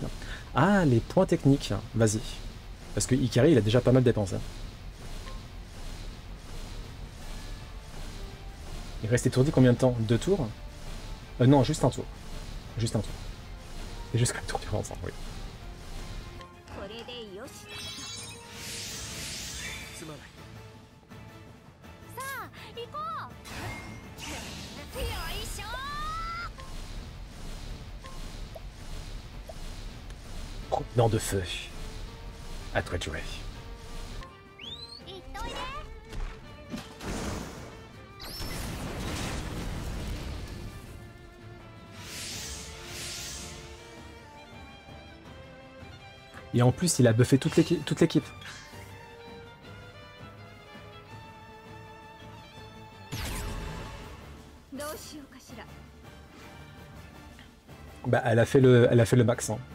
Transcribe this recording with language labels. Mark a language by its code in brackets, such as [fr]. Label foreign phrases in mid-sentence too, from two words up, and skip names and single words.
[fr] Ah, les points techniques, vas-y. Parce que Ikari, il a déjà pas mal dépensé. Il reste étourdi combien de temps? 2 tours? Non, juste un tour. Juste un tour. C'est juste comme tour du ensemble, oui. [ja] これでよし。すまない。さあ、行こう。よいしょー。 [fr] Provenant de feu. À toi de jouer. [ja] 行っといで。 [fr] Et en plus, il a buffé toute l'équipe. Bah, elle a fait le max. Hein.